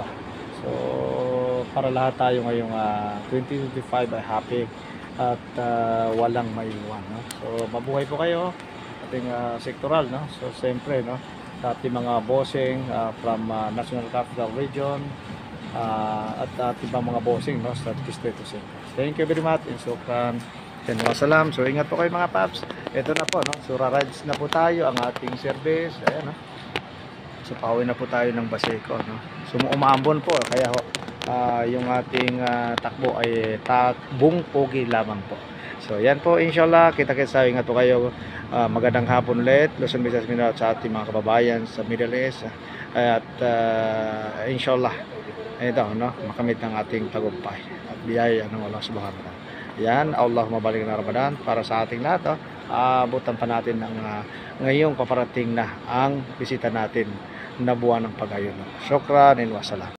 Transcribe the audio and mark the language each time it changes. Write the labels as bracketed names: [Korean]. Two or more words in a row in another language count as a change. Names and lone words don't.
[Filipino] So para lahat tayo ngayong 2025 ay happy at walang maiwan, no. So mabuhay po kayo ating sectoral, no. So siyempre, no, sa ating mga bossing from National Capital Region at ating mga bossing, no, sa Distrito Central. [English] Thank you very much and sukran. [Arabic] Wassalam. [Filipino] So ingat po kayo mga paps. Ito na po, no. So rides na po tayo ang ating service. Ayan, no. So pauwi na po tayo ng Baseco, no. So umaambon po kaya yung ating takbo ay takbong pogi lamang po. So yan po, inshallah, kita-kits tayo. Ingat po kayo. Magandang hapon ulit. Luzon, Visayas, Mindanao sa ating mga kababayan sa Middle East. At inshallah, ito, no, makamit ng ating tagumpay at biyaya ng [Arabic] Allah Subhanahu wa Ta'ala. [Filipino] Yan, [Arabic] Allahumma baligh na Ramadan [Filipino] para sa ating lahat. Abutan pa natin ng ngayong paparating na ang bisita natin na buwan ng pag-ayun. [Arabic] Syukran and wassalam.